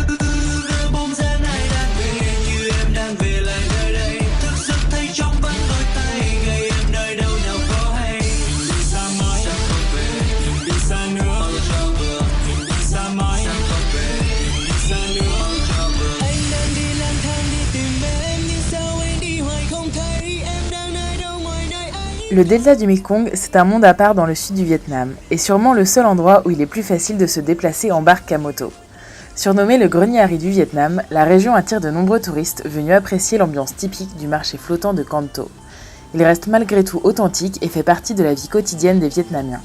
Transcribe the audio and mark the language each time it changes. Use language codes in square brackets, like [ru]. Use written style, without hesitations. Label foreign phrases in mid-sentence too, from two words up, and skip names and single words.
[vi] Bóng dáng ai đang về như em đang về lại nơi đây, thức giấc thấy trong vắt đôi tay, ngày em nơi đâu nào có hay. Đừng đi xa mãi, sẽ không về, đừng đi xa nữa, bao giờ cho vừa. Đừng đi xa mãi, sẽ không về, đừng đi xa nữa, bao giờ cho vừa. Anh đang đi lang thang đi tìm em, nhưng sao anh đi hoài không thấy, em đang nơi đâu ngoài nơi ấy. [fr] Le delta du Mekong, c'est un monde à part dans le sud du Vietnam, et sûrement le seul endroit où il est plus facile de se déplacer en barque qu'à moto. Surnommé le grenier à riz du Vietnam, la région attire de nombreux touristes venus apprécier l'ambiance typique du marché flottant de Can Tho. Il reste malgré tout authentique et fait partie de la vie quotidienne des Vietnamiens.